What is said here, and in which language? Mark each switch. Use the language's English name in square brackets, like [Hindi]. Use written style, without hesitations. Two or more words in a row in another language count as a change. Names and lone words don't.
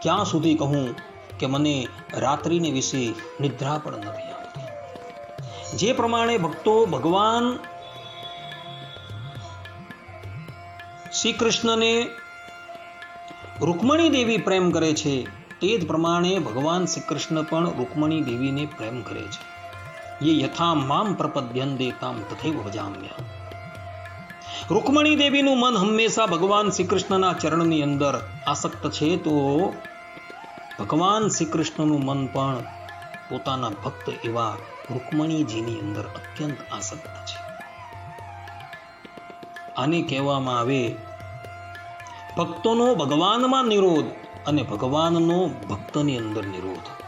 [Gujarati] ક્યાં સુધી કહું કે મને રાત્રિને વિશે નિદ્રા પણ નથી આવતી. જે પ્રમાણે ભક્તો ભગવાન શ્રી કૃષ્ણને રૂકમણી દેવી પ્રેમ કરે છે, તે જ પ્રમાણે ભગવાન શ્રી કૃષ્ણ પણ રૂકમણી દેવીને પ્રેમ કરે છે. [Sanskrit] ये यथा माम प्रपद्यन्ते ताम तथैव भजाम्य. [Gujarati] રૂકમણી દેવીનું મન હંમેશા ભગવાન શ્રી કૃષ્ણના ચરણની અંદર આસક્ત છે, તો ભગવાન શ્રી કૃષ્ણનું મન પણ પોતાના ભક્ત એવા રૂકમણીજીની અંદર અત્યંત આસક્ત છે. આને કહેવામાં આવે ભક્તોનો ભગવાનમાં નિરોધ અને ભગવાનનો ભક્તની અંદર નિરોધ.